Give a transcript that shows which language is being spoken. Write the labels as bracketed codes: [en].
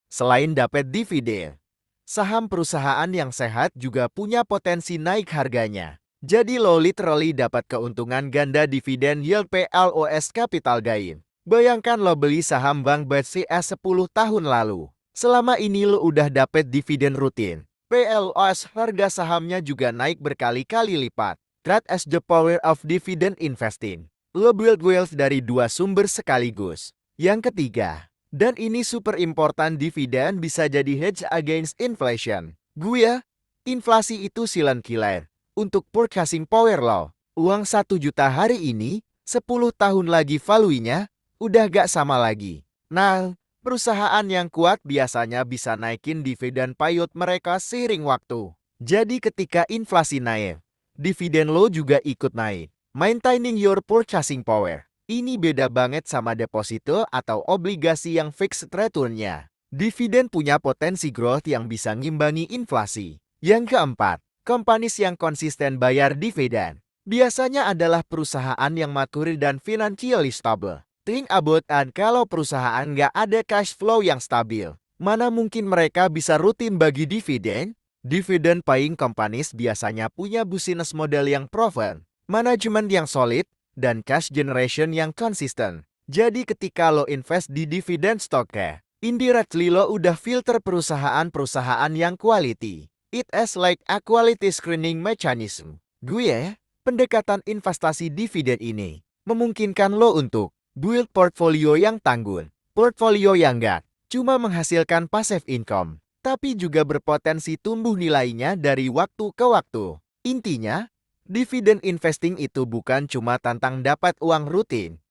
[id] Selain dapat dividen, saham perusahaan yang sehat juga punya potensi naik harganya. Jadi lo literally dapat keuntungan ganda dividen [en] yield plus capital gain. [id] Bayangkan lo beli saham Bank BCA 10 tahun lalu. Selama ini lo udah dapat dividen rutin. PLOS harga sahamnya juga naik berkali-kali lipat. [en] That is the power of dividend investing. [id] Lo [en] build wealth [id] dari 2 sumber sekaligus. Yang ketiga, dan ini [en] super important, [id] dividen bisa jadi [en] hedge against inflation. [id] Inflasi itu [en] silent killer. [id] Untuk [en] purchasing power [id] lo, uang 1 juta hari ini, 10 tahun lagi value-nya udah gak sama lagi. Nah, perusahaan yang kuat biasanya bisa naikin dividen payout mereka seiring waktu. Jadi ketika inflasi naik, dividen lo juga ikut naik. [en] Maintaining your purchasing power. [id] Ini beda banget sama deposito atau obligasi yang fixed return-nya. Dividen punya potensi growth yang bisa ngimbangi inflasi. Yang keempat, companies yang konsisten bayar dividen. biasanya adalah perusahaan yang mature dan [en] financially stable. Think about and [id] kalau perusahaan nggak ada cash flow yang stabil, mana mungkin mereka bisa rutin bagi dividen? [en] Dividend paying companies [id] biasanya punya [en] business model [id] yang proven, manajemen yang solid, dan [en] cash generation [id] yang konsisten. Jadi ketika lo invest di dividen stoknya, indirectly lo udah filter perusahaan-perusahaan yang quality. [en] It is like a quality screening mechanism. [id] Pendekatan investasi dividen ini memungkinkan lo untuk [en] build portfolio [id] yang tangguh, portfolio yang nggak cuma menghasilkan [en] passive income, [id] tapi juga berpotensi tumbuh nilainya dari waktu ke waktu. Intinya, dividen investing itu bukan cuma tentang dapat uang rutin.